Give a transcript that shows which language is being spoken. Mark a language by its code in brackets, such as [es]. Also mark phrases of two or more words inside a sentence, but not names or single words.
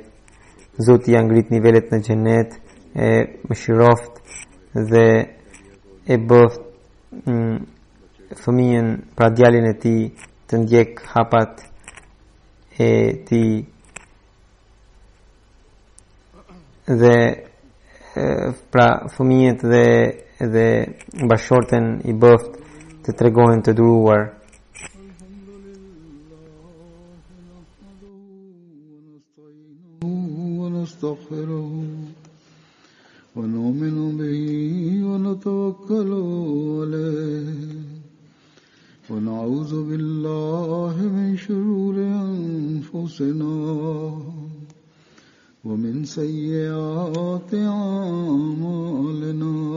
[sq] Zoti ja ngrit nivelet në xhenet, e mëshiroft dhe e bëft fëmijën, pra djalin e tij, të ndjek hapat e tij dhe pra fëmijët dhe bashorten i bëft të tregohen të duruar. [ar] ونستغفره ونؤمن به ونتوكل عليه ونعوذ بالله من شرور أنفسنا ومن سيئات أعمالنا